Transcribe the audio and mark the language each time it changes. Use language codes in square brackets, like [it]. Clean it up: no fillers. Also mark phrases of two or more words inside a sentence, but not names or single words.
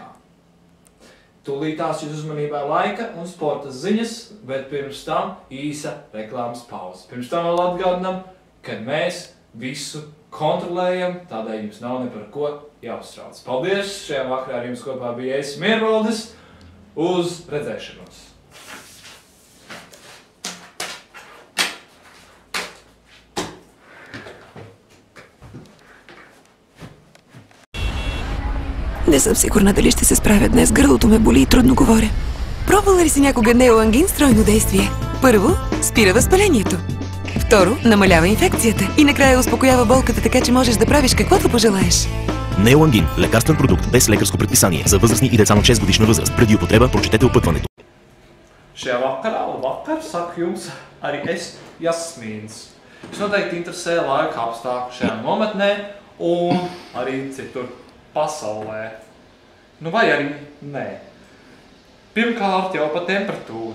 [lv] Tūlītās jūs uzmanībā laika un sporta ziņas, bet pirms tam īsa reklāmas pauze. Pirms tam vēl atgādinām, ka mēs visu kontrolējam, tādēļ jums nav ne par ko jāuztrauc. Paldies! Šajā vakarā ar jums kopā bija es, Miervaldis. Uz redzēšanos! [bg] Не съм сигурна дали ще се справя днес. Гърлото ме боли и трудно говоря. Пробвала ли си някога неоангин с тройно действие? Първо, спира възпалението. Второ, намалява инфекцията. И накрая успокоява болката, така че можеш да правиш каквото пожелаеш. Неоангин – лекарствен продукт без лекарско предписание за възрастни и деца на 6 годишна възраст. Преди употреба прочетете опътването. [lv] Šajā vakarā, labvakar, saku jums arī es, Jasmīns. Jūs noteikti interesē laika apstākļi šajā nometnē un arī citur pasaulē. Nu vai arī nē. Pirmkārt jau pa temperatūru.